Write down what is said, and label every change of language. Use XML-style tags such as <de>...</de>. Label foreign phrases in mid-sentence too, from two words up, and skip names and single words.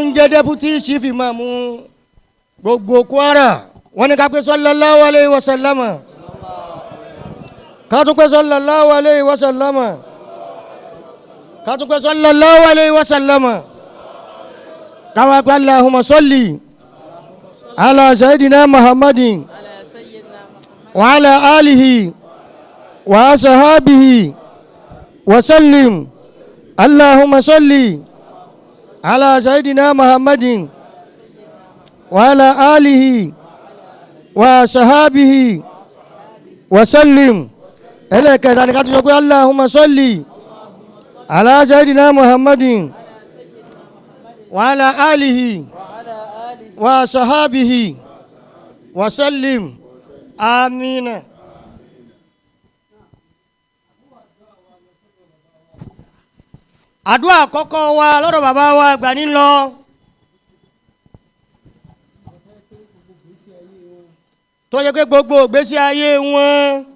<yo>jẹ́ deputy chief imam gbogbo Kwara wọ́n ní ká pé sallallahu</yo> <ar>عليه وسلم</ar> <yo>ká tún pé</yo> <ar>صلى الله عليه وسلم</ar> <yo>ká tún pé</yo> <ar>صلى الله عليه وسلم</ar> <yo>káwá pé</yo> <ar>اللهم صل على سيدنا محمد وعلى آله وصحابه وسلم اللهم صل على سيدنا محمد وعلى آله وصحابه وسلم إليك ذلك تقول اللهم صل على سيدنا محمد وعلى آله وصحابه وسلم آمين.</ar> <yo>àdúà àkọ́kọ́ wa lọ́dọ̀ bàbá wa àgbà nílọ tó yẹ pé gbogbo ìgbésí ayé wọn</yo>